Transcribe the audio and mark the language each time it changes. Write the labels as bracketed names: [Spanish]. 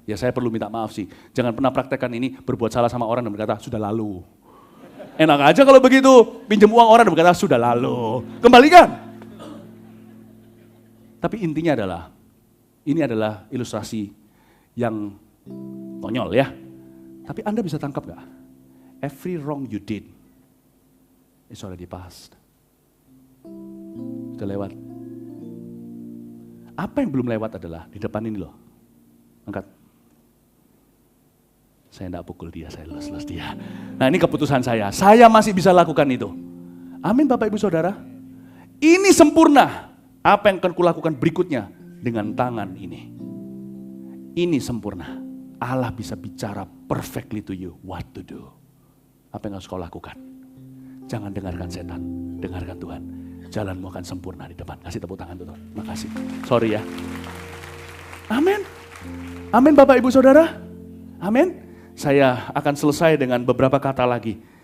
[Indonesian] Ya saya perlu minta maaf sih. Jangan pernah praktekkan ini berbuat salah sama orang dan berkata sudah lalu. Enak aja kalau begitu, pinjam uang orang dan berkata sudah lalu. Kembalikan. Tapi intinya adalah, ini adalah ilustrasi yang konyol ya. Tapi Anda bisa tangkap gak? [English] Every wrong you did is already past. [Indonesian] Sudah lewat. Apa yang belum lewat adalah di depan ini loh. Angkat. Saya tidak pukul dia, saya les dia. Nah ini keputusan saya. Saya masih bisa lakukan itu. Amin Bapak Ibu Saudara. Ini sempurna. Apa yang akan kulakukan berikutnya dengan tangan ini. Ini sempurna. Allah bisa bicara [English] perfectly to you what to do. [Indonesian] Apa yang harus kau lakukan? Jangan dengarkan setan, dengarkan Tuhan. Jalanmu akan sempurna di depan. Kasih tepuk tangan Tuhan. Makasih. Sorry ya. Amin. Amin Bapak Ibu Saudara. Amin. Saya akan selesai dengan beberapa kata lagi.